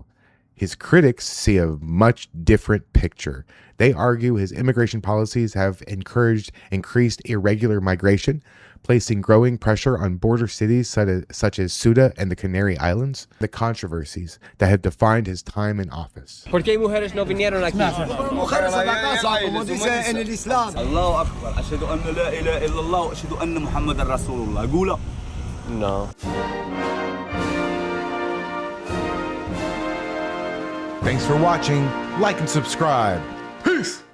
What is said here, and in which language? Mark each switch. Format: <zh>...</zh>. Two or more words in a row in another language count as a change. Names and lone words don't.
<en>His critics see a much different picture. They argue his immigration policies have encouraged increased irregular migration, placing growing pressure on border cities such as Ceuta and the Canary Islands, the controversies that have defined his time in office.</en> <es>¿Por qué mujeres no vinieron aquí? mujeres a la casa, como dice en el Islam.</es> <ar>الله أكبر أشهد أن لا إله إلا الله وأشهد أن محمد رسول الله. قولها.</ar> <es>No.</es> <en>Thanks for watching. Like and subscribe. Peace.</en>